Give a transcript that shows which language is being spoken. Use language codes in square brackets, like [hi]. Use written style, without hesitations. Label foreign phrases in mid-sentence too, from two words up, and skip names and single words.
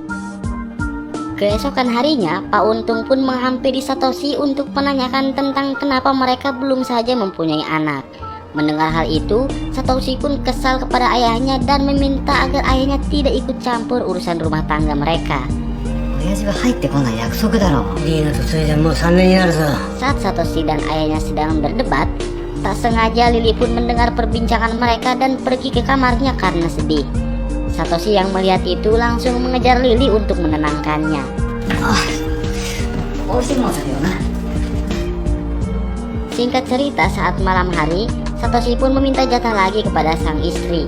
[id] Keesokan harinya, Pak Untung pun menghampiri Satoshi untuk menanyakan tentang kenapa mereka belum saja mempunyai anak. Mendengar hal itu, Satoshi pun kesal kepada ayahnya dan meminta agar ayahnya tidak ikut campur urusan rumah tangga mereka. [ja] 親父が入ってこない約束だろ。リーナとついでもう3年になるぞ。 [id] Saat Satoshi dan ayahnya sedang berdebat, tak sengaja Lily pun mendengar perbincangan mereka dan pergi ke kamarnya karena sedih. Satoshi yang melihat itu langsung mengejar Lily untuk menenangkannya. Singkat cerita, saat malam hari, Satoshi pun meminta jatah lagi kepada sang istri.